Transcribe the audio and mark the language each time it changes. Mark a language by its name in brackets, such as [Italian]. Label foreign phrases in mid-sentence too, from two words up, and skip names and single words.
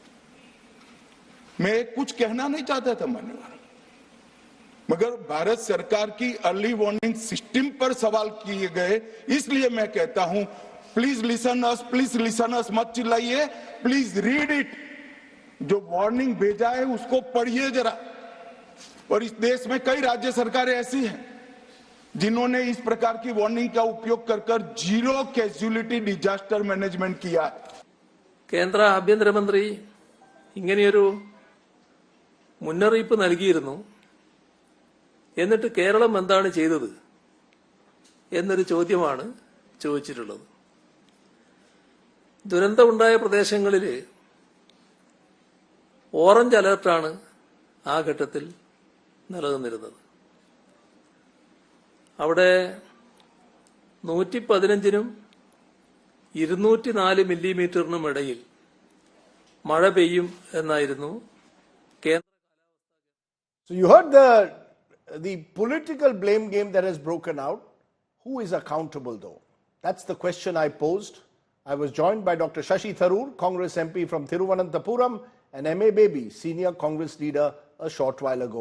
[Hindi] मैं कुछ कहना नहीं चाहता था मान्यवर, मगर भारत सरकार की [English] early warning system [Hindi] पर सवाल किए गए, इसलिए मैं कहता हूं [English] please listen us, [Hindi] मत चिल्लाइए, [English] please read it. [Hindi] जो वार्निंग भेजा है उसको पढ़िए जरा। और इस देश में कई राज्य सरकारें ऐसी हैं जिन्होंने इस प्रकार की वार्निंग का उपयोग कर [English] zero casualty disaster management [Hindi] किया। [Malayalam] കേന്ദ്ര ആഭ്യന്തരമന്ത്രി ഇങ്ങനെയൊരു മുന്നറിയിപ്പ് നൽകിയിരുന്നു. എന്നിട്ട് കേരളം എന്താണ് ചെയ്തത് എന്നൊരു ചോദ്യമാണ് ചോദിച്ചിട്ടുള്ളത്. ദുരന്തമുണ്ടായ പ്രദേശങ്ങളിൽ ഓറഞ്ച് അലർട്ടാണ് ആ ഘട്ടത്തിൽ നിലനിന്നിരുന്നത്. അവിടെ 115നും 204 മില്ലിമീറ്ററിനും ഇടയിൽ മഴ പെയ്യും എന്നായിരുന്നു [English] So you heard the political blame game that has broken out. Who is accountable though? That's the question I posed. I was joined by Dr. Shashi Tharoor, Congress MP from Thiruvananthapuram, and M.A. Baby, senior Congress leader, a short while ago.